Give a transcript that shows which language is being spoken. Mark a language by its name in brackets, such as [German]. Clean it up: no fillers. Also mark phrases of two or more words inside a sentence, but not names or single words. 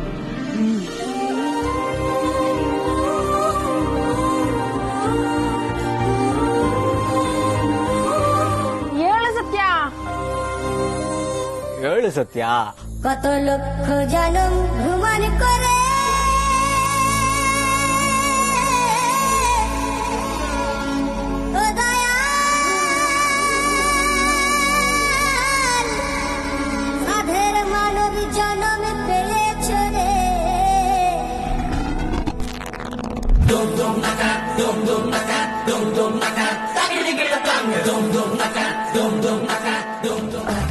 [Kannada] ಹೇಳು ಸತ್ಯ. ಹೇಳು ಸತ್ಯ. [Bangla] কত লক্ষ জনম ভ্রমণ করে ও দয়াল সাধের মানব জনম পেয়েছ রে। Dum dum naka, dum dum naka, dum dum naka, takiri gida tang, dum dum naka, dum dum naka, dum dum.